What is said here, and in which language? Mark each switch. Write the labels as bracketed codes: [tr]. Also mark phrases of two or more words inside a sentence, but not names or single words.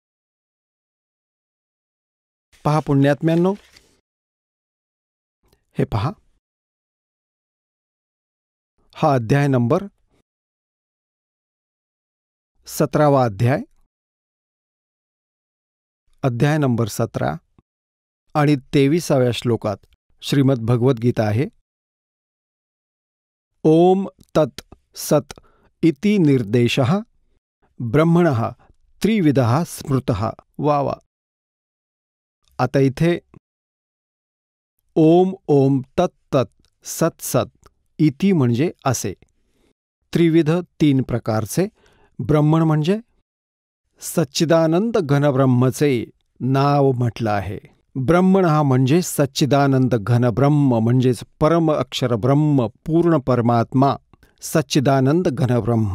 [mr] पहा पुण्यात्म्यांनो, हे पहा, हा अध्याय नंबर 17वा अध्याय नंबर 17 आणि 23व्या श्लोकात श्रीमद भगवद्गीता आहे. [sa] ओम तत् सत् इति निर्देशः ब्रह्मणः त्रिविधः स्मृतः. [mr] वा वा. आता इथे [sa] ओम ओम तत् तत् सत् सत् इति [mr] म्हणजे असे, त्रिविध 3 प्रकारचे, ब्रह्मण म्हणजे सच्चिदानंद घनब्रह्मचे नाव म्हटलं आहे. ब्रह्मण हा म्हणजे सच्चिदानंद घनब्रह्म म्हणजेच परम अक्षर ब्रह्म, पूर्ण परमात्मा, सच्चिदानंद घनब्रह्म.